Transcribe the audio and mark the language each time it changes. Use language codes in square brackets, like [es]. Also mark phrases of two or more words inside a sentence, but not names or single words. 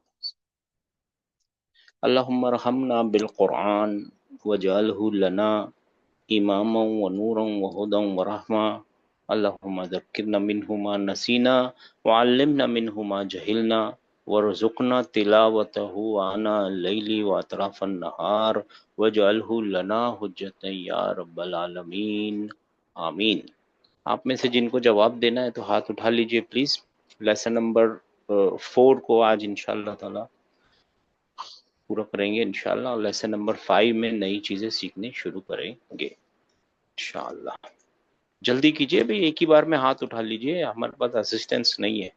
[ar] اللهم ارحمنا بالقرآن واجعله لنا إماما ونورا وهدى ورحمة. اللهم ذكرنا منه ما نسينا وعلمنا منه ما جهلنا وارزقنا تلاوته آناء الليل وأطراف النهار واجعله لنا حجة يا رب العالمين آمين. [hi] आप में से जिनको जवाब देना है तो हाथ उठा लीजिए प्लीज़। [en] lesson number [hi] 4 को आज [ar] إن شاء الله تعالى [hi] पूरा करेंगे [ar] إن شاء الله, [hi] और [en] lesson number [hi] 5 में नई चीज़ें सीखने शुरू करेंगे [ar] إن شاء الله. [hi] जल्दी कीजिए भाई, एक ही बार में हाथ उठा लीजिए, हमारे पास असिस्टेंस नहीं है।